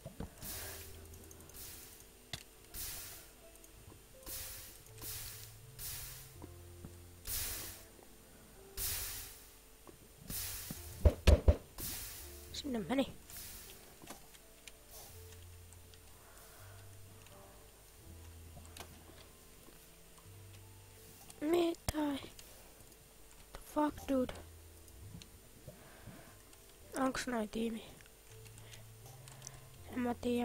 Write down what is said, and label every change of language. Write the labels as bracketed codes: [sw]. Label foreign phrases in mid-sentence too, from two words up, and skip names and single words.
[fi] Sinne meni. Mitä? [en] The fuck, dude? [fi] Onks noin tiimi? En mä tiedä.